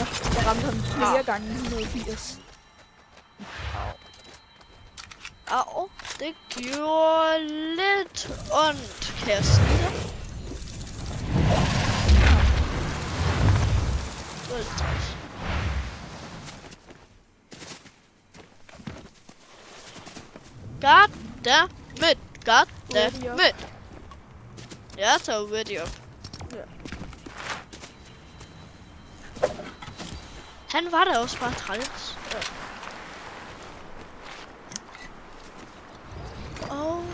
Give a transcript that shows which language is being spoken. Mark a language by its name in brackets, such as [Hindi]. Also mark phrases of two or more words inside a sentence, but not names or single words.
[Danish] Jeg ramte ham flere gange 180. Au, det gjorde lidt ondt, kan jeg sige det. Det var lidt træls. [English] God damn it. God damn it. [Danish] Jeg tager ready op. Ja. Han var der også bare træls. Ja. Oh